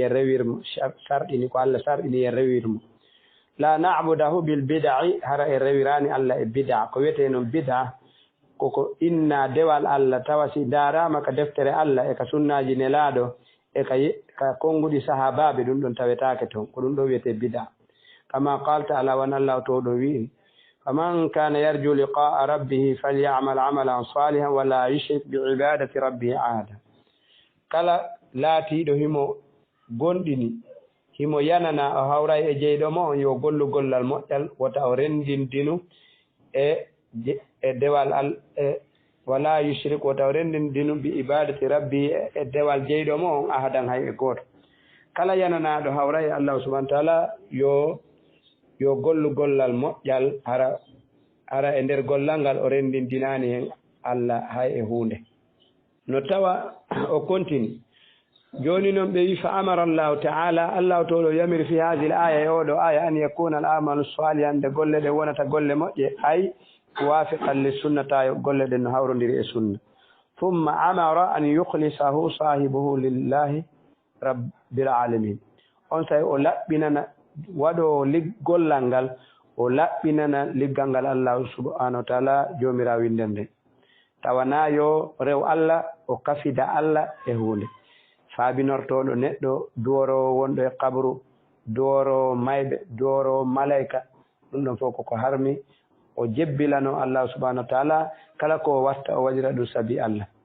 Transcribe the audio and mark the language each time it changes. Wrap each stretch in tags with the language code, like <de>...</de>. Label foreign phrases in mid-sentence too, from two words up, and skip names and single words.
<ff>en rewirmo sarɗini ko Allah sarɗini en rewirmo</ff> <ar>لا نعبده بالبدع</ar> <ff>hara en rewirani Allah e bid'a ko wiyete noon bid'a koko inna dewal Allah tawasi darama ka deftere Allah e ka sunnaji nelaɗo e ka konguɗi sahabaɓe ɗum ɗon tawetake toon ko ɗum ɗo wiyete bid'a kama qalta ala wan Allah to ɗo wi'i</ff> <ar>فمن كان يرجو لقاء ربه فليعمل عملا صالحا ولا يشرك بعبادة ربه أحدا</ar> <ff>kala laatiɗo himo gonɗini himo yanana o hawray e jeyɗo mo on yo gollu gollal moƴƴal wota o rendindinu e dewal</ff> <ar>ولا يشرك</ar> <ff>wota o rendindinu</ff> <ar>بعبادة ربه</ar> <ff>e dewal jeyɗo mo on ahadan hay e gooto kala yananaɗo hawra e Allah</ff> <ar>سبحانه وتعالى</ar> <ff>yo gollu gollal moƴƴal hara e nder gollal ngal o rendindinani hen Allah hay e hunde no tawa o continue joni noon ɓe wi</ff> <ar>فأمر الله تعالى</ar> <ff>allahu tawɗo yamiri</ff> <ar>في هذه الآية</ar> <ff>e oɗo aya</ff> <ar>أن يكون العمل صالحا</ar> <ff>nde golle ɗe wonata golle moƴƴe ay</ff> <ar>موافقا للسنة</ar> <ff>golle ɗen no hawrodiri e sunna</ff> <ar>ثم أمر أن يخلصه صاحبه لله رب</ar> <ff>alamin on tawi o laɓɓinana waɗo gollal ngal o laɓɓinana liggal ngal allahu</ff> <ar>سبحانه وتعالى</ar> <ff>jomirawo winden nden tawana yo rew Allah o kafida Allah e hunde faabinortoɗo neɗɗo duworowo wonɗo e kabru duworowo mayɓe duworowo malayka ɗum ɗon fof koko harmi o jebbilano Allah</ff> <ar>سبحانه وتعالى</ar> <ff>kala ko watta o waɗira ɗum saabi Allah</ff>